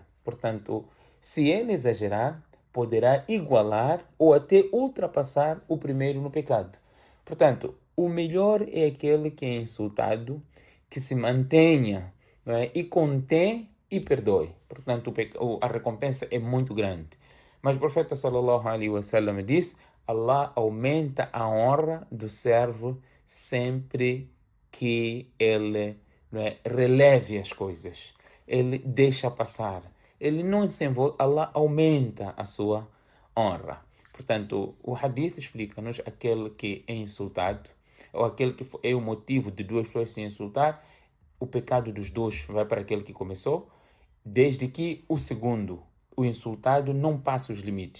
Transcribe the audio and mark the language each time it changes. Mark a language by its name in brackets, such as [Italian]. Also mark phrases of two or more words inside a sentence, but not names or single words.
[Portuguese] Portanto, se ele exagerar, poderá igualar ou até ultrapassar o primeiro no pecado. Portanto, o melhor é aquele que é insultado, que se mantenha, não é, e contém e perdoe. Portanto, a recompensa é muito grande. Mas o profeta [Arabic] صلى الله عليه وسلم [Portuguese] diz: Allah aumenta a honra do servo sempre que ele, não é, releve as coisas. Ele deixa passar. Ele não se envolve. Allah aumenta a sua honra. Portanto, o hadith explica-nos aquele que é insultado, ou aquele que é o motivo de duas pessoas se insultar, o pecado dos dois vai para aquele que começou, desde que o segundo, o insultado, não passe os limites.